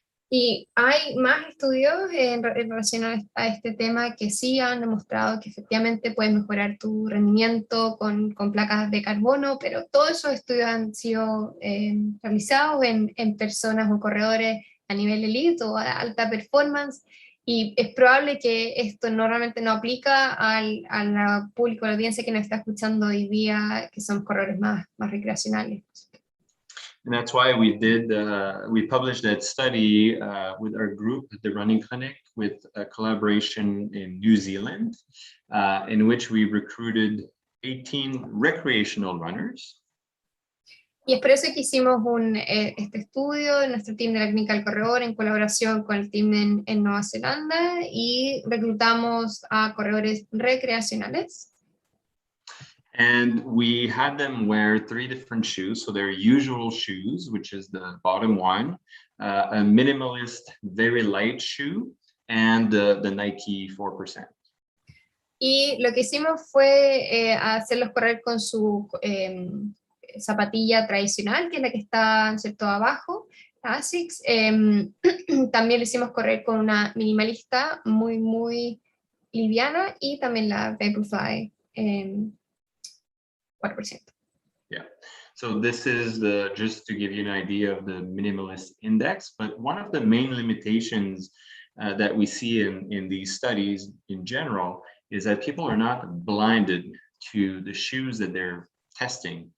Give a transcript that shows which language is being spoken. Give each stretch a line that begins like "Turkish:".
Spanish: Y hay más estudios en relación a este tema que sí han demostrado que efectivamente puedes mejorar tu rendimiento con placas de carbono, pero todos esos estudios han sido realizados en personas o corredores a nivel elite o a alta performance, y es probable que esto normalmente no aplica al público, a la audiencia que nos está escuchando hoy día, que son corredores más recreacionales.
English: And that's why we published that study with our group at the Running Clinic with a collaboration in New Zealand, in which we recruited 18 recreational runners.
Spanish: Y es por eso que hicimos este estudio en nuestro team de la Clínica del Corredor en colaboración con el team en Nueva Zelanda, y reclutamos a corredores recreacionales.
English: And we had them wear 3 different shoes. So their usual shoes, which is the bottom one, a minimalist, very light shoe, and the Nike 4%.
Spanish: Y lo que hicimos fue hacerlos correr con su zapatilla tradicional, que es la que está, ¿cierto?, abajo, la ASICS. También lo hicimos correr con una minimalista muy liviana, y también la Vaporfly 4%.
English: Yeah, so this is just to give you an idea of the minimalist index, but one of the main limitations that we see in these studies in general is that people are not blinded to the shoes that they're testing.